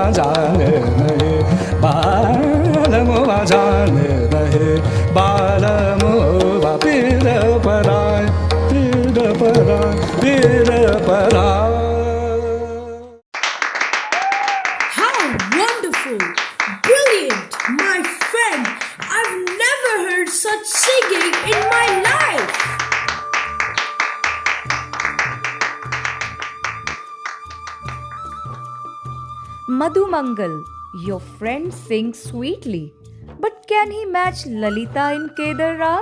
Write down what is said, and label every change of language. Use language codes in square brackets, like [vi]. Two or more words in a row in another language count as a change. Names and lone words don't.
[hi] जाने नहीं बालमुआ जाने नहीं बालमुआ पीर पराय पीर पराय पीर पराय. [en] How wonderful! Brilliant! My friend, I've never heard such singing in my life! Madhumangal, your friend sings sweetly, but can he match Lalita in Kedar Rag?